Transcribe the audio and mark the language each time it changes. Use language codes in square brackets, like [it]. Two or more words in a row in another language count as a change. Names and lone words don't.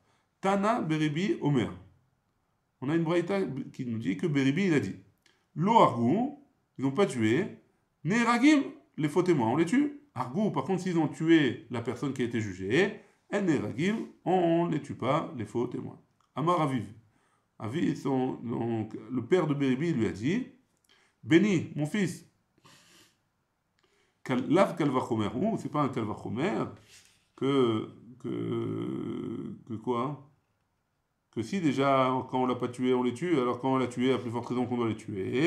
[he] תנא ברבי אומר. [fr] On a une braïta qui nous dit que Beribi, il a dit [he] לא הרגו, [fr] ils n'ont pas tué, Neragim, les faux témoins, on les tue. Argou, par contre, s'ils ont tué la personne qui a été jugée, on ne les tue pas, les faux témoins. [he] אמר אביו. [fr] Aviv, donc, le père de Beribi lui a dit Béni, mon fils, [he] לאו קל וחומר, [fr] ou c'est pas un Kalvachomer, que quoi? Que si déjà, quand on l'a pas tué, on les tue, alors quand on l'a tué, à plus forte raison qu'on doit les tuer.